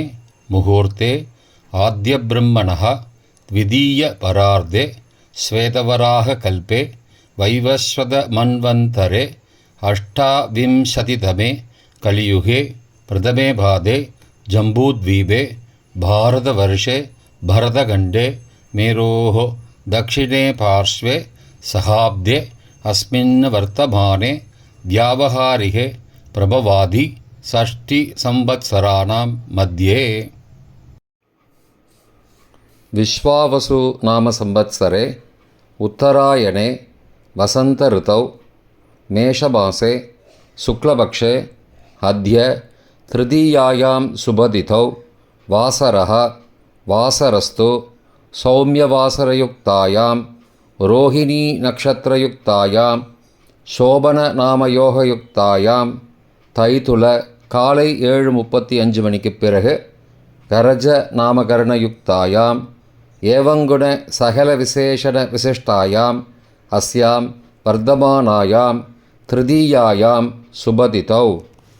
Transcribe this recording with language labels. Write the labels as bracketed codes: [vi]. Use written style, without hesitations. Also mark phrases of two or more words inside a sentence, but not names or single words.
[sa] मुहूर्ते आद्यब्रह्मणः द्वितीय परार्धे श्वेतवराह कल्पे वैवस्वत मन्वन्तरे अष्टाविंशतितमे कलियुगे प्रथमे पादे जम्बूद्वीपे भारतवर्षे भरतखण्डे मेरोः दक्षिणे पार्श्वे सहाब्दे अस्मिन् वर्तमाने व्यावहारिके प्रभवादि षष्टिसंवत्सराणां मध्ये. विश्वावसु नाम संवत्सरे उत्तरायणे वसंत ऋतौ मेषमासे शुक्लपक्षे अद्य तृतीयायां शुभतिथौ वासरः वासरस्तु सौम्यवासरयुक्तायां रोहिणी नक्षत्रयुक्तायां शोभननामयोगयुक्तायां [ta] தைத்துல காலை 7:35 மணிக்கு பிறகு [sa] करज नामकरणयुक्तायां एवंगुण सकल विशेषण विशिष्टायां अस्यां वर्तमानायां तृतीयायां शुभतिथौ